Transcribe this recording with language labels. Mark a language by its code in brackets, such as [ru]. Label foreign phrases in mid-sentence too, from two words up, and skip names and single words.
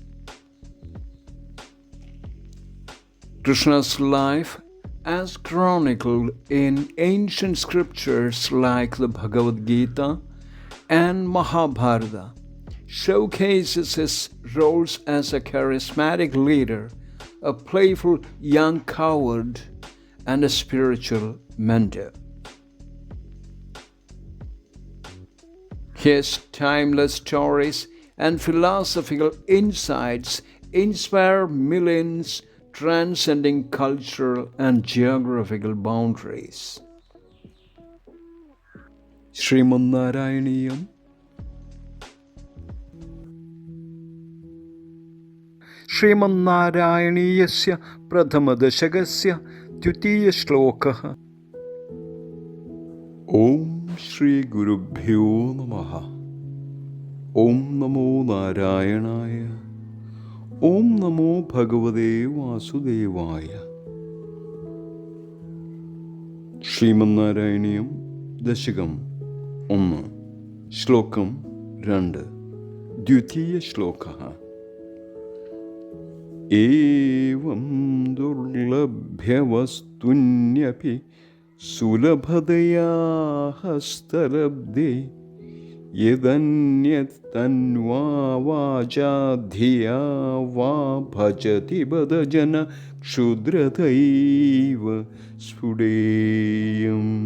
[en] Krishna's life, as chronicled in ancient scriptures like the Bhagavad Gita and Mahabharata, showcases his roles as a charismatic leader, a playful young coward, and a spiritual mentor. His timeless stories and philosophical insights inspire millions, transcending cultural and geographical boundaries. [sa] श्रीमन्नारायणीयम् श्रीमन्नारायणीयस्य प्रथमदशकस्य द्वितीयश्लोकः। ॐ श्रीगुरुभ्यो नमः। ॐ नमो नारायणाय। ॐ नमो भगवते वासुदेवाय। [ml] ശ്രീമന്നാരായണീയം ദശകം 1 ശ്ലോകം 2 ദ്വിതീയശ്ലോകഃ. [sa] ഏവം ദുർലഭ്യവസ്തുന്യപി സുലഭതയാ ഹസ്തലബ്ധേ യദന്യത്തന്വാ വാചാ ധിയാ വാ ഭജതി ബദജന ക്ഷുദ്രതൈവ സ്ഫുടേയം.